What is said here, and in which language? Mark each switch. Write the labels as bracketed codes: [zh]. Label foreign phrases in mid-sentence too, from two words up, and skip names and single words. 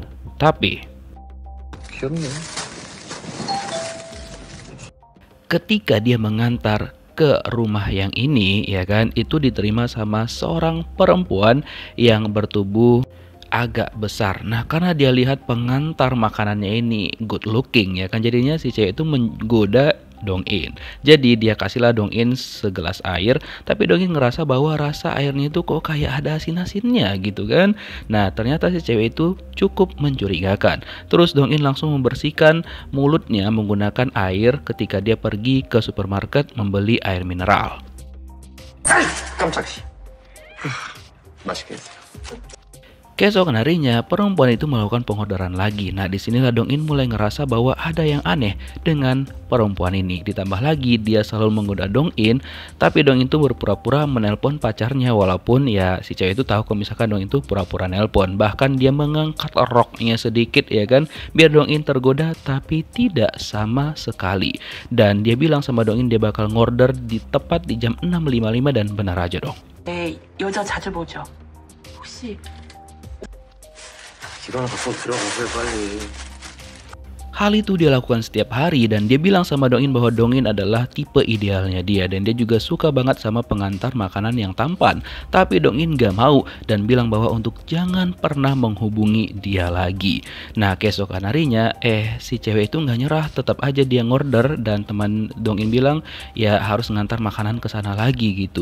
[id] Tapi ketika dia mengantar ke rumah yang ini, ya kan, itu diterima sama seorang perempuan yang bertubuh agak besar. Nah, karena dia lihat pengantar makanannya ini [en] good looking, [id] ya kan, jadinya si cewek itu menggoda Dong-in. Jadi dia kasihlah Dong-in segelas air, tapi Dong-in ngerasa bahwa rasa airnya itu kok kayak ada asin-asinnya gitu kan. Nah, ternyata si cewek itu cukup mencurigakan. Terus Dong-in langsung membersihkan mulutnya menggunakan air ketika dia pergi ke supermarket membeli air mineral. [ko] 깜짝이야. 맛있게 했어요. [id] Keesokan harinya, perempuan itu melakukan pengorderan lagi. Nah, disinilah Dong-in mulai ngerasa bahwa ada yang aneh dengan perempuan ini. Ditambah lagi, dia selalu menggoda Dong-in, tapi Dong-in itu berpura-pura menelpon pacarnya. Walaupun ya si cewek itu tahu kalau misalkan Dong-in itu pura-pura nelpon. Bahkan dia mengangkat roknya sedikit, ya kan, biar Dong-in tergoda, tapi tidak sama sekali. Dan dia bilang sama Dong-in dia bakal ngorder tepat di jam 6.55 dan benar aja dong. [ko] 여자 자주 보죠. 혹시 일어나서 들어가세요 빨리. [id] Hal itu dia lakukan setiap hari dan dia bilang sama Dong-in bahwa Dong-in adalah tipe idealnya dia dan dia juga suka banget sama pengantar makanan yang tampan. Tapi Dong-in gak mau dan bilang bahwa untuk jangan pernah menghubungi dia lagi. Nah, keesokan harinya si cewek itu gak nyerah, tetap aja dia ngorder dan teman Dong-in bilang ya harus ngantar makanan ke sana lagi gitu.